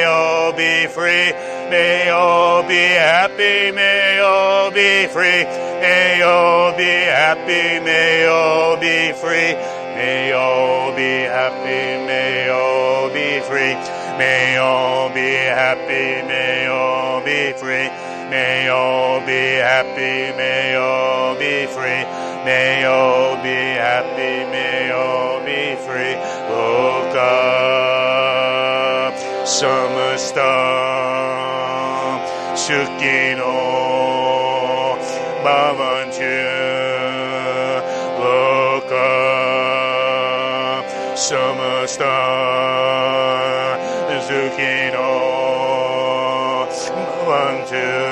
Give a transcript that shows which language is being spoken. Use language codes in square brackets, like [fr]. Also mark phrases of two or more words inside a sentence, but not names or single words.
[en] all be free, may all be happy, may all be free, may all be happy, may all be free, may all be happy, may all be free, may all be happy, may all be free, may all be happy, may all be free, may all be happy, may all be free. [sa] Loka samasta sukino bhavantu. Loka samasta sukino bhavantu.